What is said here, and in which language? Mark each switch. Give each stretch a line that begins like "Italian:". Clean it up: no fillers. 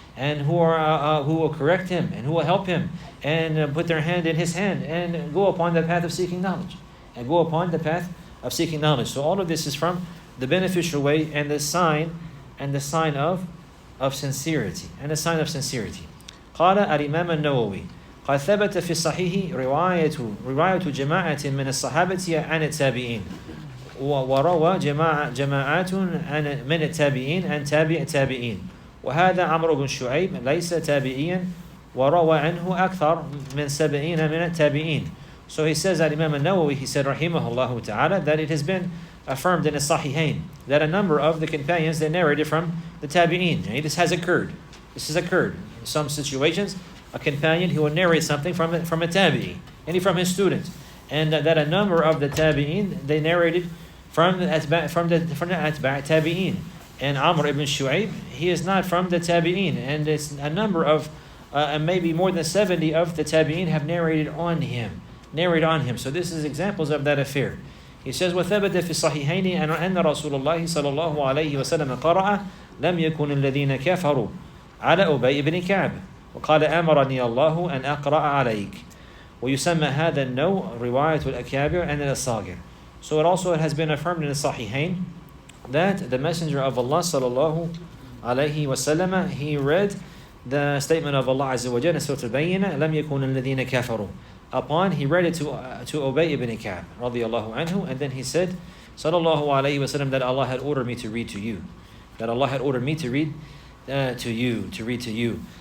English: and who will correct him, and who will help him, and put their hand in his hand, and go upon the path of seeking knowledge. And go upon the path of seeking knowledge. So all of this is from the beneficial way and the sign of sincerity. And the sign of sincerity.
Arabic: قال الإمام النووي قد ثبت في الصحيح رواية جماعة من الصحابة عن التابعين وروى جماعات من التابعين عن تابع التابعين وهذا عمرو بن شعيب ليس تابعيا وروى عنه أكثر من 70 من التابعين.
English: So he says that Imam al-Nawawi, he said rahimahullah ta'ala, that it has been affirmed in As-Sahihain that a number of the companions, they narrated from the tabi'een. This has occurred. This has occurred in some situations. A companion who will narrate something from a tabi'i, any from his student, and that a number of the tabi'een, they narrated from the atba' tabi'een. And Amr ibn Shu'ayb, he is not from the tabi'een, and it's a number of maybe more than 70 of the tabi'een have narrated on him. So this is examples of that affair. He says,
Arabic: وَثَبَتَ فِي الصَّحِحَيْنِ أَنَّ رَسُولَ اللَّهِ صَلَى اللَّهُ عَلَيْهِ وَسَلَّمَ قَرَأَ لَمْ يَكُنِ الَّذِينَ كَفَرُوا عَلَى أُبَيِّ بْنِ كَعْبٍ وقال أمرني الله أن أقرأ عليك ويسمى هذا النوع رواية الأكابر
English: and
Arabic: الأصاغر.
English: So it has been affirmed in the Sahihain that the Messenger of Allah sallallahu alayhi wasallam, he read the statement of Allah Azza wa Jalla in Surah Al-Bayyinah,
Arabic: لم يكن الذين كفروا.
English: Upon he read it to Ubay ibn Ka'b radiyallahu anhu, and then he said sallallahu alayhi wasallam that Allah had ordered me to read to you, that Allah had ordered me to read to you.